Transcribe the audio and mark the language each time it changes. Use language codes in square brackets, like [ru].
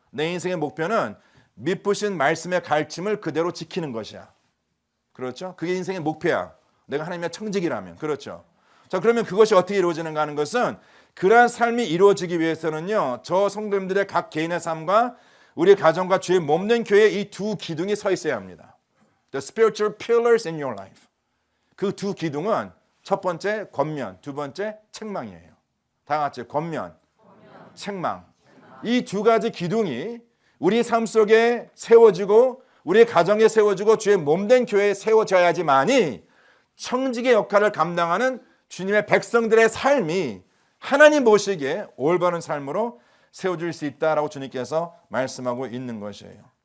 [ko] 내 인생의 목표는 믿으신 말씀의 가르침을 그대로 지키는 것이야. 그렇죠? 그게 인생의 목표야. 내가 하나님의 청지기라면. 그렇죠? 자, 그러면 그것이 어떻게 이루어지는가 하는 것은, 그러한 삶이 이루어지기 위해서는요, 저 성도님들의 각 개인의 삶과 우리 가정과 주의 몸된 교회의 이 두 기둥이 서 있어야 합니다. [en] The spiritual pillars in your life. [ko] 그 두 기둥은 첫 번째 권면, 두 번째 책망이에요. 다 같이 권면, 책망. 이 두 가지 기둥이 우리 삶 속에 세워지고 우리의 가정에 세워지고 주의 몸된 교회에 세워져야지만이 청지기의 역할을 감당하는 주님의 백성들의 삶이 하나님 보시기에 올바른 삶으로 세워질 수 있다라고 주님께서 말씀하고 있는 것이에요.